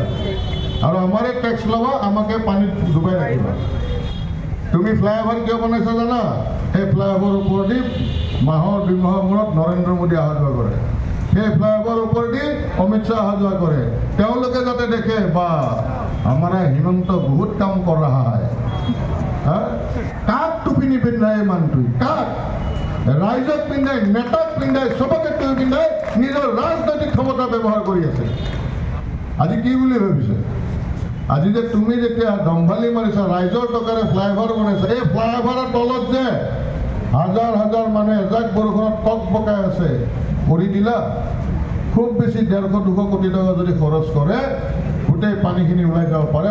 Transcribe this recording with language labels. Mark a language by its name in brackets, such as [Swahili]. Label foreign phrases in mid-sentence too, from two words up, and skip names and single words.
[Assamese] আৰু আমাৰে টেক্স ল'বা, আমাকে পানীত ডুবাই ৰাখিবা। তুমি ফ্লাইঅভাৰ কিয় বনাইছা জানা? সেই ফ্লাইঅভাৰৰ ওপৰেদি মাহৰ 2 মাহৰ মূৰত নৰেন্দ্ৰ মোদী অহা যোৱা কৰে, সেই ফ্লাইঅভাৰৰ ওপৰেদি অমিত শ্বাহ অহা যোৱা কৰে। তেওঁলোকে যাতে দেখে বা [Hindi] हमारा हिमंत बहुत काम कर रहा है। [Assamese] কাক টুপি নিপিন্ধায় মানটুই কাক ৰাইজক পিন্ধায় নেতাক পিন্ধায় সবকে টুপি পিন্ধায় নিজৰ ৰাজনৈতিক ক্ষমতা ব্যৱহাৰ কৰি আছে। আজি কি বুলি ভাবিছে? আজি যে তুমি যেতিয়া দম্ভালি মাৰিছা, ৰাইজৰ টকাৰে ফ্লাইঅভাৰ বনাইছা, এই ফ্লাইঅভাৰৰ তলত যে হাজাৰ হাজাৰ মানুহে এজাক বৰষুণত টক বকাই আছে, কৰি দিলা। খুব বেছি 150-200 কোটি টকা যদি খৰচ কৰে, গোটেই পানীখিনি ওলাই যাব পাৰে।